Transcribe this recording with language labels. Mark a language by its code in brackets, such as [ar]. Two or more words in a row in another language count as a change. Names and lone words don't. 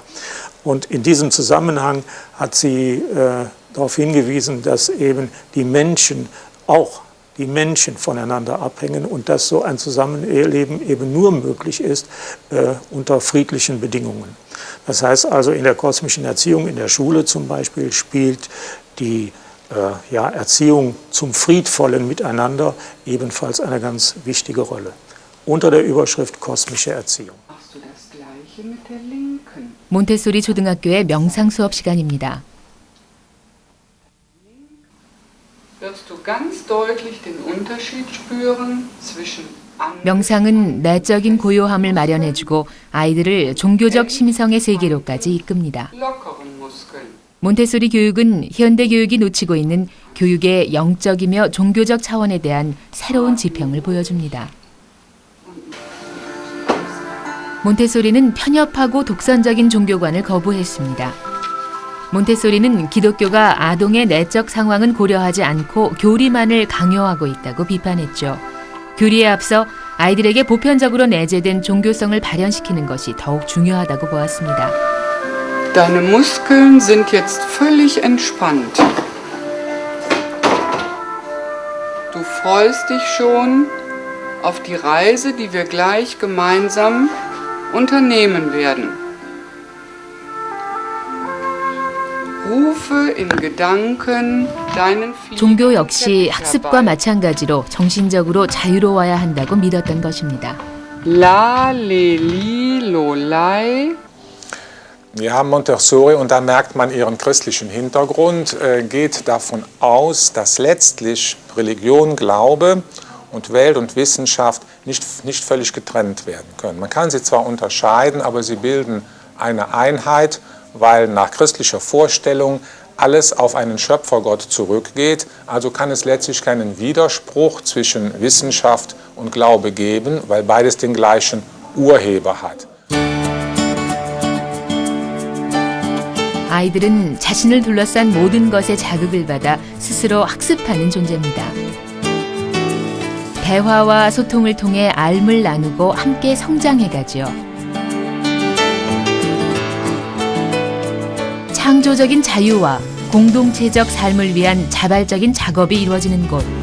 [de] Und in diesem Zusammenhang hat sie darauf hingewiesen, dass eben die Menschen voneinander abhängen und dass so ein Zusammenleben eben nur möglich ist unter friedlichen Bedingungen. Das heißt also, in der kosmischen Erziehung, in der Schule zum Beispiel, spielt die Erziehung zum friedvollen Miteinander ebenfalls eine ganz wichtige Rolle. Unter der Überschrift kosmische Erziehung. [ko] 몬테소리 초등학교의 명상 수업 시간입니다. [de] Wirst du ganz deutlich den Unterschied spüren zwischen [ko] 명상은 내적인 고요함을 마련해주고 아이들을 종교적 심성의 세계로까지 이끕니다. 몬테소리 교육은 현대 교육이 놓치고 있는 교육의 영적이며 종교적 차원에 대한 새로운 지평을 보여줍니다. 몬테소리는 편협하고 독선적인 종교관을 거부했습니다. 몬테소리는 기독교가 아동의 내적 상황은 고려하지 않고 교리만을 강요하고 있다고 비판했죠. 교리에 앞서 아이들에게 보편적으로 내재된 종교성을 발현시키는 것이 더욱 중요하다고 보았습니다. [de] Deine Muskeln sind jetzt völlig entspannt. Du freust dich schon auf die Reise, die wir gleich gemeinsam unternehmen werden. Rufe in Gedanken deinen [ko] 종교 역시 학습과 마찬가지로 정신적으로 자유로워야 한다고 믿었던 것입니다. La, le, li, lo, lai. [de] Ja, Montessori, und da merkt man ihren christlichen Hintergrund, geht davon aus, dass letztlich Religion, Glaube und Welt und Wissenschaft nicht völlig getrennt werden können. Man kann sie zwar unterscheiden, aber sie bilden eine Einheit, weil nach christlicher Vorstellung alles auf einen Schöpfergott zurückgeht. Also kann es letztlich keinen Widerspruch zwischen Wissenschaft und Glaube geben, weil beides den gleichen Urheber hat. [ko] 아이들은 자신을 둘러싼 모든 것에 자극을 받아 스스로 학습하는 존재입니다. 대화와 소통을 통해 알을 나누고 함께 성장해가죠. 창조적인 자유와 공동체적 삶을 위한 자발적인 작업이 이루어지는 곳.